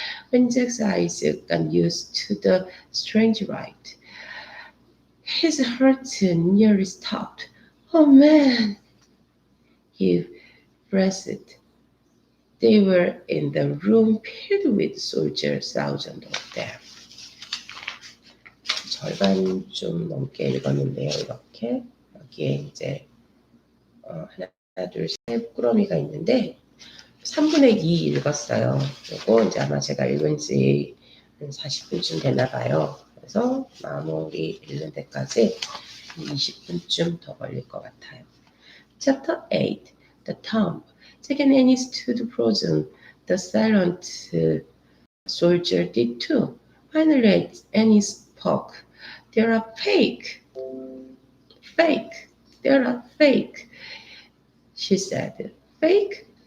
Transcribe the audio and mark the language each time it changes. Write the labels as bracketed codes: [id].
[en] When Jack's eyes got used to the strange light, his heart nearly stopped. Oh man! He breathed. They were in the room filled with soldiers, thousands of them. [ko] 절반 좀 넘게 읽었는데요, 이렇게. 여기에 이제 하나, 둘, 셋 꾸러미가 있는데 3분의 2 읽었어요. 그리고 이제 아마 제가 읽은 지 한 40분쯤 되나 봐요. 그래서 마무리 읽는 데까지 20분쯤 더 걸릴 것 같아요. [en] Chapter 8, The Tomb. Jack and Annie stood frozen. The silent soldier did too. Finally, Annie spoke. They are fake. Fake. They are fake. She said. Fake?